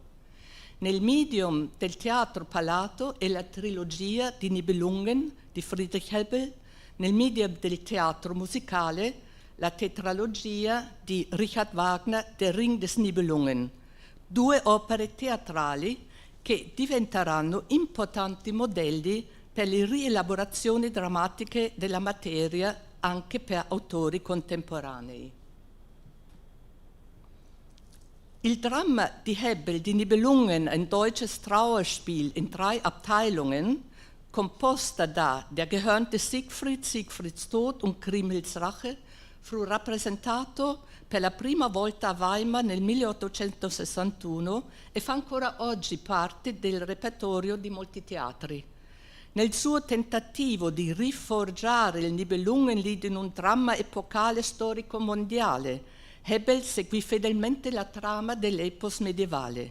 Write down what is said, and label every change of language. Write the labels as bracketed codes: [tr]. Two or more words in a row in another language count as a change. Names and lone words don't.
[it] Nel medium del teatro palato è la trilogia di Nibelungen di Friedrich Hebbel, nel medium del teatro musicale la tetralogia di Richard Wagner, Der Ring des Nibelungen, due opere teatrali che diventeranno importanti modelli per le rielaborazioni drammatiche della materia anche per autori contemporanei. Il Drama di Hebbel di Nibelungen, ein deutsches Trauerspiel in 3 Abteilungen, composta da Der gehörnte Siegfried, Siegfrieds Tod und Kriemhilds Rache, fu rappresentato per la prima volta a Weimar nel 1861 e fa ancora oggi parte del repertorio di molti teatri. Nel suo tentativo di riforgiare il Nibelungenlied in un dramma epocale storico mondiale, Hebbel seguì fedelmente la trama dell'epos medievale.